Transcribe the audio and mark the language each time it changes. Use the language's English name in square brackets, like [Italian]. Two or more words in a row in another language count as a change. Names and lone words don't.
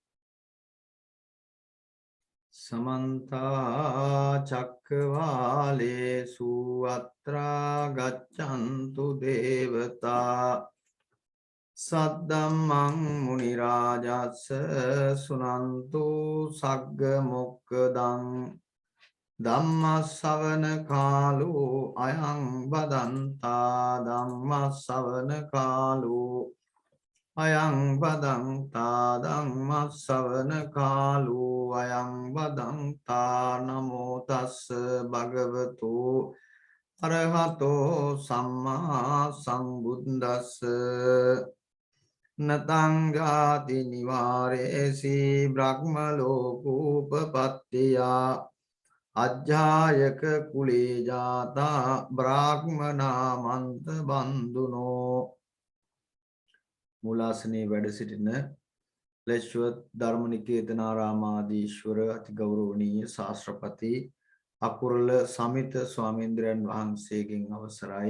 [Pali] සමන්ත චක්කවාලේසු අත්‍රා ගච්ඡන්තු දේවතා සද්දම්මං මුනි රාජස්ස සුනන්තු සග්ග මොක්ඛදං ධම්ම ශ්‍රවණ කාලෝ අයං බදන්තා ධම්ම ශ්‍රවණ කාලෝ අයං බදන්තා ධම්ම ශ්‍රවණ කාලෝ අයං බදන්තා නමෝ තස්ස භගවතු අරහතෝ සම්මා සම්බුද්දස්ස නතං ගාති නිවාරේසි බ්‍රහ්ම ලෝකෝපපත්තියා අජ්ජායක කුලේ ජාතා බ්‍රාහ්මනාමන්ත බන්දුනෝ. [Sinhala] මූලාසනයේ වැඩ සිටින ලෙස්වත් ධර්මනිකේතනාරාමාදීශ්වර අතිගෞරවනීය ශාස්ත්‍රපති අකුරල සමිත ස්වාමීන්ද්‍රයන් වහන්සේගෙන් අවසරයි.